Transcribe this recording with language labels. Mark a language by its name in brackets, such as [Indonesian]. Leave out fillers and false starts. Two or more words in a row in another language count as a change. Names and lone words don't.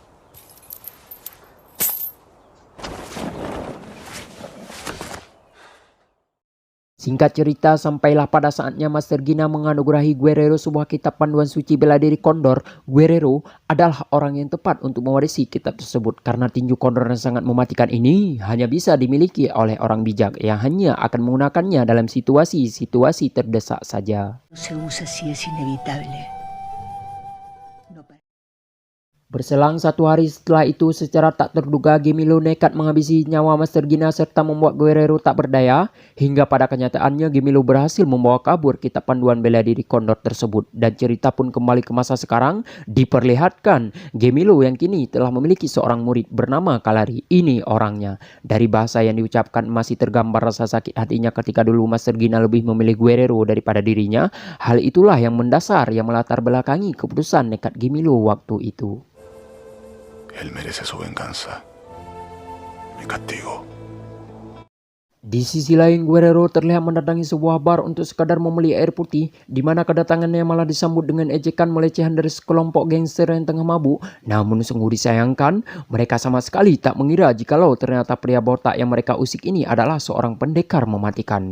[Indonesian] Singkat cerita, sampailah pada saatnya Master Gina menganugerahi Guerrero sebuah kitab panduan suci bela diri Kondor. Guerrero adalah orang yang tepat untuk mewarisi kitab tersebut karena tinju Kondor yang sangat mematikan ini hanya bisa dimiliki oleh orang bijak yang hanya akan menggunakannya dalam situasi-situasi terdesak saja. [Spanish] Se usa si es inevitable. No pa- [Indonesian] Berselang 1 hari setelah itu, secara tak terduga Gemilo nekat menghabisi nyawa Master Gina serta membuat Guerrero tak berdaya. Hingga pada kenyataannya Gemilo berhasil membawa kabur kitab panduan bela diri Kondor tersebut. Dan cerita pun kembali ke masa sekarang, diperlihatkan Gemilo yang kini telah memiliki seorang murid bernama Kalari. Ini orangnya. Dari bahasa yang diucapkan masih tergambar rasa sakit hatinya ketika dulu Master Gina lebih memilih Guerrero daripada dirinya. Hal itulah yang mendasar yang melatar belakangi keputusan nekat Gemilo waktu itu. [Spanish] Él merece su venganza, mi castigo. [Indonesian] Di sisi lain, Guerrero terlihat mendatangi sebuah bar untuk sekadar membeli air putih, di mana kedatangannya malah disambut dengan ejekan melecehan dari sekelompok gangster yang tengah mabuk. Namun sungguh disayangkan, mereka sama sekali tak mengira jikalau ternyata pria botak yang mereka usik ini adalah seorang pendekar mematikan.